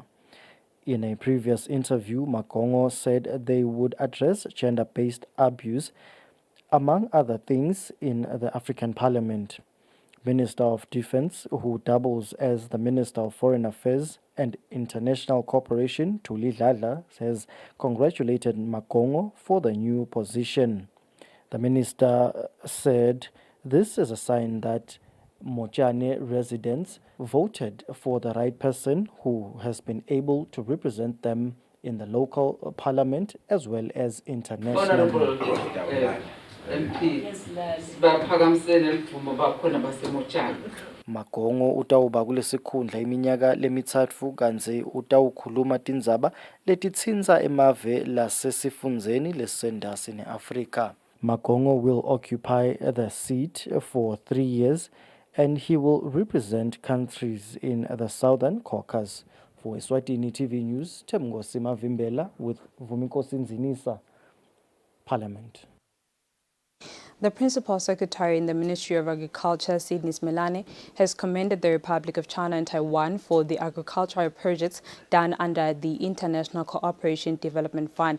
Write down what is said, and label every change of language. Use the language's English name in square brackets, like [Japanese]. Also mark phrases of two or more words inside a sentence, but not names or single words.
[English] In a previous interview, Makongo said they would address gender-based abuse Among other things, in the African Parliament, Minister of Defense, who doubles as the Minister of Foreign Affairs and International Cooperation, Thuli Dladla, has congratulated Magongo for the new position. The minister said this is a sign that Mochane residents voted for the right person who has been able to represent them in the local parliament as well as internationally. [Swati] Magongo utawuba kulesikhundla iminyaka lemithatfu kanzi utawukhuluma tindzaba letitsintsa emave lasesifundzeni lesendasi neAfrika. [English] Magongo will occupy the seat for 3 years and he will represent countries in the Southern Caucasus. For Eswatini TV News, Temngosi Mavimbela with Vumikosi Nzinisa, Parliament. The Principal Secretary in the Ministry of Agriculture, Sydney Smelane, has commended the Republic of China and Taiwan for the agricultural projects done under the International Cooperation Development Fund.